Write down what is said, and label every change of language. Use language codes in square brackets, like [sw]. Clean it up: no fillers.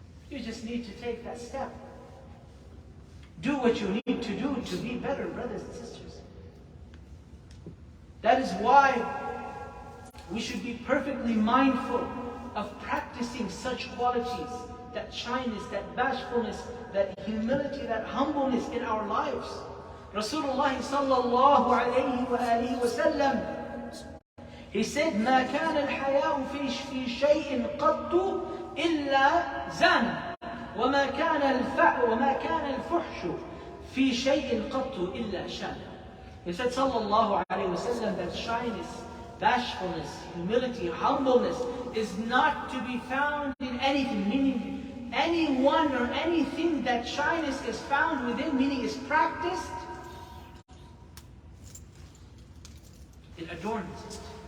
[en] You just need to take that step. Do what you need to do to be better, brothers and sisters. That is why we should be perfectly mindful of practicing such qualities, that shyness, that bashfulness, that humility, that humbleness in our lives. Rasulullah sallallahu alayhi wa alihi wa sallam, he said, [ar] مَا كَانَ الْحَيَاءُ فِي شَيْءٍ قَطُّ إِلَّا زَانَ وَمَا كَانَ الْفُحْشُ فِي شَيْءٍ قَطُّ إِلَّا شَانَ. [en] He said, sallallahu alayhi wa sallam, that shyness, bashfulness, humility, humbleness is not to be found in anything, meaning anyone or anything that shyness is found within, meaning is practiced, it adorns it.